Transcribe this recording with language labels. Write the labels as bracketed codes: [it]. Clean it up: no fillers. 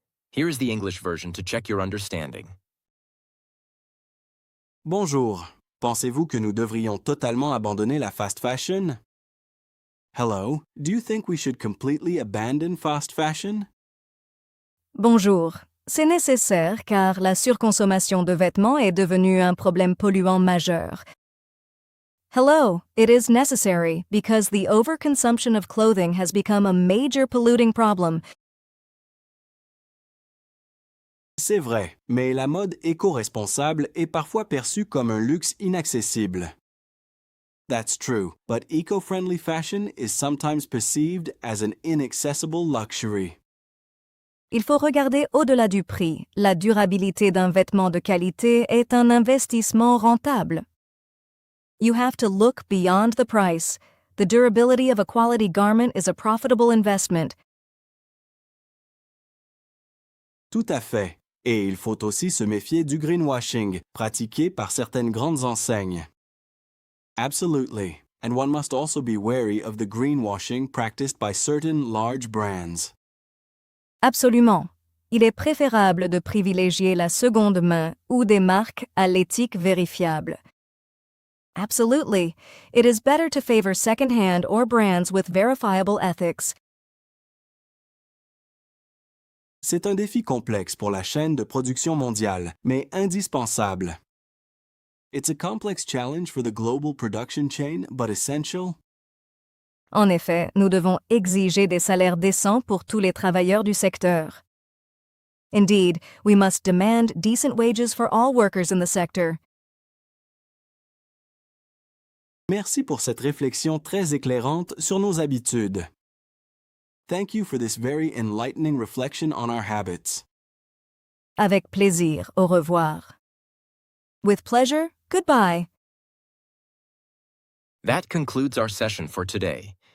[en] Here is the English version to check your understanding. [fr] Bonjour. Pensez-vous que nous devrions totalement abandonner la fast fashion? [en] Hello, do you think we should completely abandon fast fashion? [fr] Bonjour. C'est nécessaire car la surconsommation de vêtements est devenue un problème polluant majeur. [en] Hello, it is necessary because the overconsumption of clothing has become a major polluting problem. [fr] C'est vrai, mais la mode éco-responsable est parfois perçue comme un luxe inaccessible. [en] That's true, but eco-friendly fashion is sometimes perceived as an inaccessible luxury. [fr] Il faut regarder au-delà du prix. La durabilité d'un vêtement de qualité est un investissement rentable. [en] You have to look beyond the price. The durability of a quality garment is a profitable investment. [fr] Tout à fait. Et il faut aussi se méfier du greenwashing, pratiqué par certaines grandes enseignes. [en] Absolutely. And one must also be wary of the greenwashing practiced by certain large brands. [fr] Absolument. Il est préférable de privilégier la seconde main ou des marques à l'éthique vérifiable. [en] Absolutely. It is better to favor second-hand or brands with verifiable ethics. [fr] C'est un défi complexe pour la chaîne de production mondiale, mais indispensable. [en] It's a complex challenge for the global production chain, but essential. [fr] En effet, nous devons exiger des salaires décents pour tous les travailleurs du secteur. [en] Indeed, we must demand decent wages for all workers in the sector. [fr] Merci pour cette réflexion très éclairante sur nos habitudes. [en] Thank you for this very enlightening reflection on our habits. [fr] Avec plaisir, au revoir. [en] With pleasure, goodbye. That concludes our session for today.